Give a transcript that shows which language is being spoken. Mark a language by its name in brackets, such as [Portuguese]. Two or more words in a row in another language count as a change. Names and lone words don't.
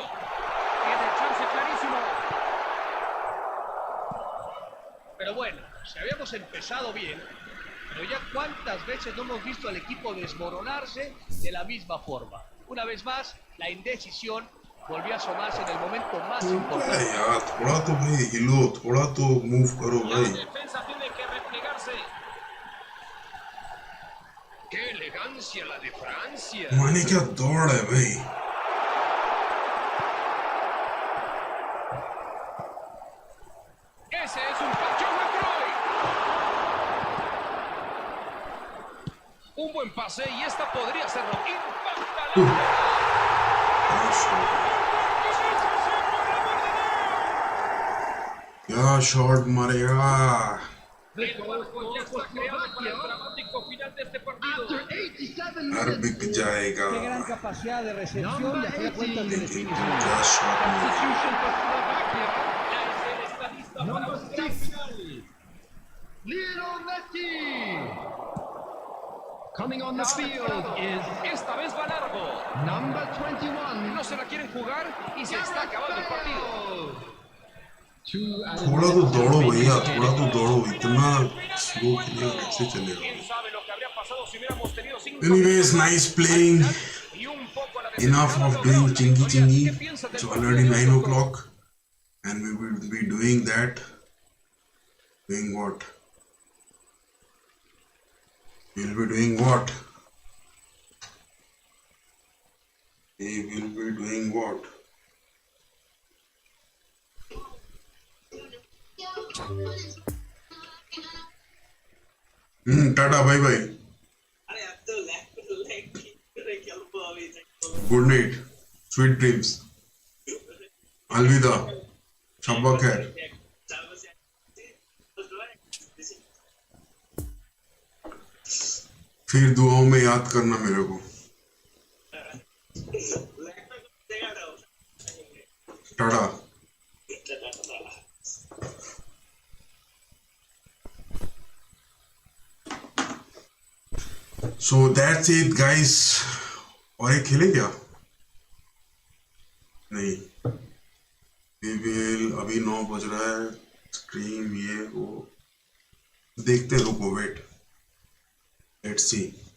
[Spanish] Tiene chance clarísimo. Pero bueno, si habíamos empezado bien, pero ya cuántas veces no hemos visto al equipo desmoronarse de la misma forma. Una vez más, la indecisión volvió a asomarse en el momento más [Hindi] क्या [Spanish] importante. [Hindi] यार थोड़ा तो भाई हिलो थोड़ा तो मूव करो [Spanish] La [Hindi] भाई [Spanish] defensa tiene que replegarse. ¡Qué elegancia la de Francia! [Hindi] माने क्या दौड़ है भाई [Spanish] Ese es un cachorro de Croy. Un buen pase y esta podría serlo. Impacta la [Hindi] क्या शॉट मारेगा [Spanish] El marco ya está creado para el dramático final de este partido. [English] After 87 [Hindi] यार [English] minutes, [Hindi] बिक जाएगा [Spanish] Qué gran capacidad de recepción y a fin de cuentas de [Hindi] लेकिन [Spanish] definición. [Hindi] क्या शॉट मारा [English] substitution for Slovakia. [Spanish] La escena está lista para [English] Number [Spanish] un gran [English] 6, [Spanish] final. Lionel Messi. [English] Coming on the field is [Spanish] Esta vez va largo. [English] number 21. [Spanish] No se la quieren jugar y se está acabando el partido. [Hindi] थोड़ा तो दौड़ो भैया थोड़ा तो दौड़ो इतना स्लो खेलेगा कैसे चलेगा [Spanish] ¿Quién sabe lo que habría pasado si hubiéramos tenido 5 [English] anyways nice playing [Spanish] y un poco a la [English] enough [Spanish] desesperada [English] of [Spanish] logró [English] doing [Spanish] la chingy victoria? chingy ¿Qué piensas del [English] it's [Spanish] partido [English] already [Spanish] de [English] 9 [Spanish] hoy, [English] o'clock and we will be doing that doing what we'll be doing what we will be doing what [Hindi] टाटा [English] bye bye good night sweet dreams [Hindi] अलविदा शब्बा खैर फिर दुआओं में याद करना मेरे को टाटा [English] So that's it guys [Hindi] और एक खेले क्या नहीं [English] we will [Hindi] अभी 9 बज रहा है स्ट्रीम ये वो देखते हैं रुको [English] wait let's see